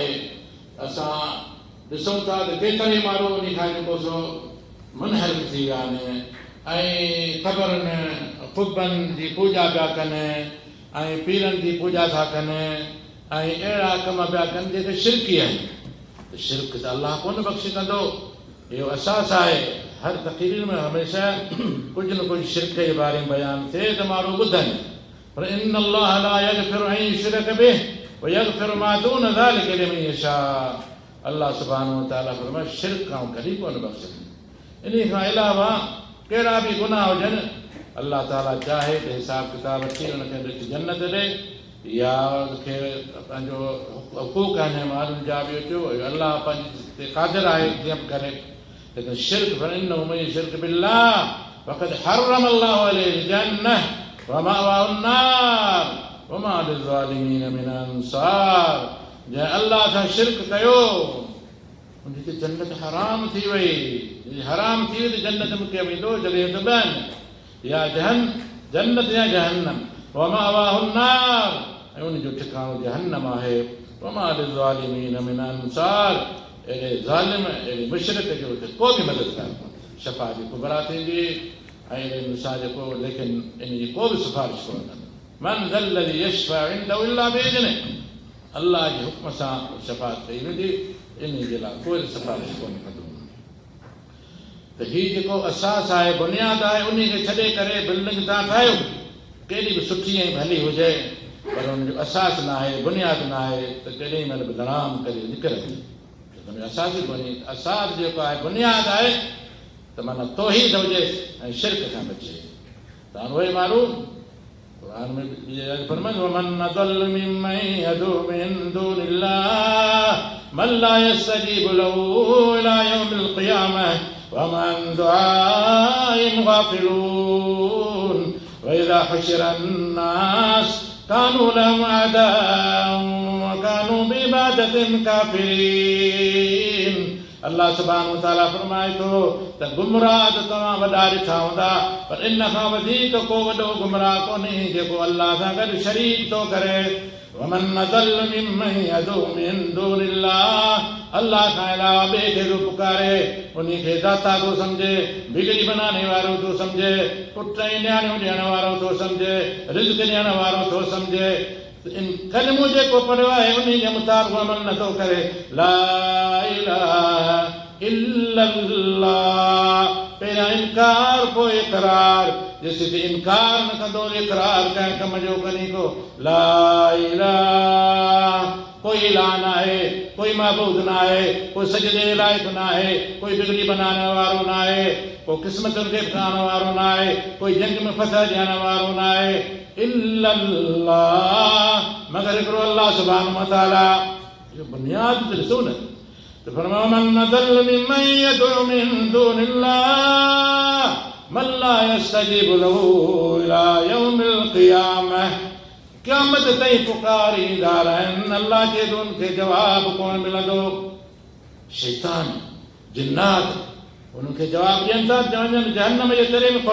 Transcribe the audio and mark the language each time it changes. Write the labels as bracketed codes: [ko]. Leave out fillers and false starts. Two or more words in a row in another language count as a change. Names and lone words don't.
[sd] असां ॾिसूं था त केतिरे माण्हू उन खां जेको सो मुनहरिफ़ थी विया आहिनि ऐं क़बरनि क़ुतबनि जी पूॼा पिया कनि ऐं पीरनि जी पूॼा था कनि ऐं अहिड़ा कम पिया कनि जेके शिरकी आहिनि। शिरक त अलाह कोन बख़्शि कंदो, इहो असास आहे। हर तक़रीर में हमेशह कुझु न कुझु शिरक जे बारे में बयानु थिए त माण्हू ॿुधनि। [ar] पर إن الله لا يغفر أن يشرك به ويغفر ما دون ذلك لمن يشاء. [sd] अल्लाह [ar] سبحانه وتعالى [sd] फरमाए शिरक खां कॾहिं कोन बख़्शंदो। इन खां अलावा कहिड़ा बि गुनाह हुजनि, अल्लाह ताला चाहे त हिसाब किताब अची हुनखे ॾिठ जन्नत ॾे या उनखे पंहिंजो हुक़ूक़ आहिनि माण्हुनि जा बि अचो, अल्लाह पंहिंजे क़ादिर आहे जीअं करे। लेकिन शिरक [ar] فإنه من يشرك بالله فقد حرم الله عليه الجنة ومأواه النار وما للظالمين من أنصار. [sd] जंहिं अल्लाह सां शिरक कयो उनजी जन्नत हराम थी वई। हराम थी वई त जन्नत में केरु वेंदो? जॻहि त ॿियनि, या जन्नत या जहन्नम। [ar] ومأواه النار, [sd] ऐं उनजो ठिकाणो जहन्नम आहे। [ar] وما للظالمين من أنصار, [sd] अहिड़े ज़ालिम अहिड़े मुशरिक जो को बि मददगार कोन्हे। [ar] الشفاعة الكبرى [sd] थींदी ऐं सां जेको, लेकिन इनजी को बि सिफारिश कोन कंदो। [ar] من ذا الذي يشفع عنده إلا بإذنه, [sd] अल्लाह जे हुक्म सां शफ़ाअत कई वेंदी, इन जे लाइ कोई सिफारिश कोन कंदो। त हीउ जेको असास आहे, बुनियाद आहे, उन खे छॾे करे बिल्डिंग तव्हां ठाहियो, केॾी बि सुठी ऐं भली हुजे, पर हुनजो असास न आहे, बुनियाद न आहे, त केॾी महिल बि धड़ाम करे निकिरंदी। असास जेको आहे बुनियाद आहे त माना तौहीद हुजे ऐं शिरक खां बचे। त उहे माण्हू क़ुरान में फरमायो [ar] ومن أضل ممن يدعو من دون الله من لا يستجيب له إلى يوم القيامة وهم عن دعائهم غافلون وإذا حشر الناس كانوا لهم أعداء وكانوا بعبادتهم كافرين. [sd] अल्लाह [ar] سبحانه وتعالى [sd] फरमाए थो त गुमराह त तव्हां वॾा ॾिठा हूंदा, पर इन खां वधीक को वॾो गुमराह कोन्हे जेको अल्लाह सां गॾु शरीक थो करे। [ar] ومن أضل ممن يدعو من دون الله, [sd] अल्लाह खां अलावा ॿिए खे थो पुकारे, उन खे दाता थो सम्झे, बिगड़ी बनाने वारो थो सम्झे, पुट ऐं नियाणियूं ॾियण वारो थो सम्झे, रिज़्क़ ॾियण वारो थो सम्झे। इन कलमो जेको पढ़ियो आहे उन जे मुताबिक़ अमल नथो करे। [ar] لا إله إلا الله, [sd] पहिरियां इनकार पोइ इक़रार। जेसिताईं इनकार न कंदो, इक़रार कंहिं कम जो कनी को। [ar] لا إله, [sd] कोई इलाह न आहे, कोई महबूद न आहे, कोई सजदे लाइक़ न आहे, कोई बिगड़ी बनाने वारो न आहे, कोई क़िस्मतुनि खे ठाहिण वारो न आहे, कोई जंग में फतह ॾियण वारो न आहे। इल्लल्लाह, मगर हिकिड़ो अल्लाह [ar] سبحانه وتعالى. [sd] इहो बुनियाद त ॾिसो न। त फरमायो [ar] من أضل ممن يدعو من دون الله من لا يستجيب له إلى يوم القيامة. [sd] क़यामत ताईं पुकारींदा रहनि, अल्लाह जे उनखे जवाब कोन मिलंदो। शैतान जिन्नात उनखे जवाब ॾियनि था, वञनि जहन्नम जे तरे में।